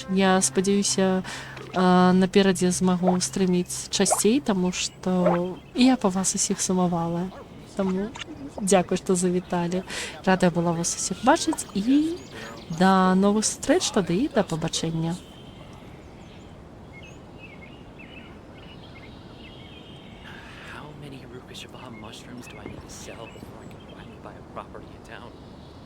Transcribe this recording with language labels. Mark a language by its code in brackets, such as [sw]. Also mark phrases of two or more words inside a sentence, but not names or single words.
[be] Я спадзяюся, наперадзе змагу стрыміць часцей, таму што я па вас усіх сумавала. Таму дзякуй, што завіталі. Радая была вас усіх бачыць. І да новых сустрэч тады і да пабачэння. [en] Mushrooms do I need to sell before I can finally buy a property in town?